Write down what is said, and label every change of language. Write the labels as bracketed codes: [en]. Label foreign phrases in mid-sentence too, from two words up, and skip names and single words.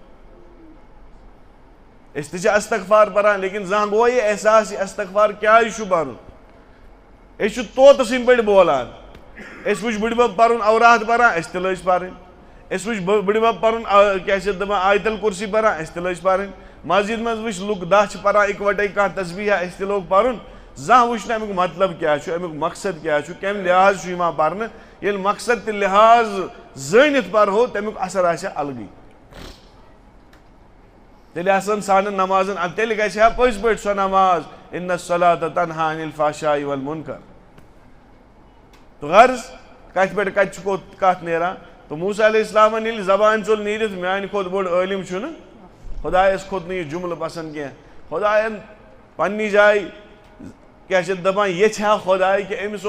[ks] أسۍ تہِ چھِ استغفار پران لیکن زانٛہہ گوٚوا یہِ احساس یہِ استغفار کیازِ چھُ پرُن أسۍ چھِ طوطہٕ سٕنٛدۍ پٲٹھۍ بولان أسۍ وٕچھ بٕڈِبب پرُن اوراد پران أسۍ تہِ لٲج پرٕنۍ أسۍ وٕچھ بٕڈِبب پرُن کیاہ چھِ دپان آیت الکُرسی پران أسۍ تہِ لٲج پرٕنۍ مسجد منٛز وٕچھ لُکھ دہ چھِ پران اِکوٹے کانٛہہ تسبیٖحا أسۍ تہِ لوگ پرُن زانٛہہ وٕچھ نہٕ امیُک مطلب کیاہ چھُ امیُک مقصد کیاہ چھُ کمہِ لحاظ چھُ یِوان پرنہٕ ییٚلہِ مقصد تہٕ لحاظ زٲنِتھ پرہو تمیُک اثر آسہِ ہا الگٕے تیٚلہِ آسن سانٮ۪ن نمازن تیٚلہِ گژھِ ہا پٔزۍ پٲٹھۍ سۄ نماز [ar] اِنَ الصَّلَاةَ تَنہا عَنِ الْفَحْشَاءِ وَالْمُنکَر [ks] تو غرض کتھِ پٮ۪ٹھ کتہِ چھُ کتھ نیران تو موسیٰ علیہ السلامن ییٚلہِ زبانہِ ژوٚل نیٖرِتھ میانہِ کھۄتہٕ بوٚڑ عٲلِم چھُنہٕ خۄدایس کھوٚت نہٕ یہِ جملہٕ پسنٛد کینٛہہ خۄداین پننہِ جایہِ کیاہ چھِ دپان یژھِ ہا خۄداے کہِ أمِس